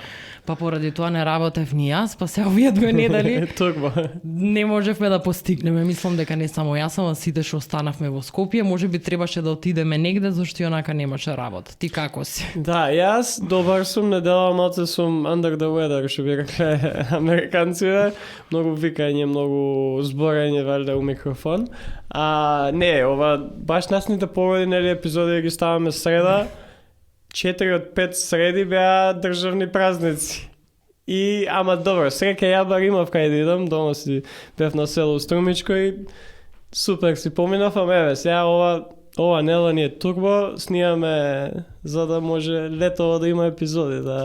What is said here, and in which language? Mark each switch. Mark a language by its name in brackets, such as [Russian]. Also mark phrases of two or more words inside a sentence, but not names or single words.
[Macedonian] Па поради тоа не работев ни јас, па се овие 2 недели не можевме да постигнеме. Мислам дека не само јас, ама сите што останавме во Скопје, можеби требаше да отидеме негде зашто онака немаше работа. Ти како си? Да, јас добар сум, недела малце сум [English] under the weather, [Macedonian] што би рекле американците. Многу викање, многу зборење валјда у микрофон. Не, ова баш насните погоди нели епизоди ги ставаме среда. 4 од 5 среди беа државни празници. И ама добро, среќа ја бар имав кај да идам, дома си бев на село Струмичко и супер си поминав, ама еве сега ова недела ни е турбо, снимаме за да може летово да има епизоди, да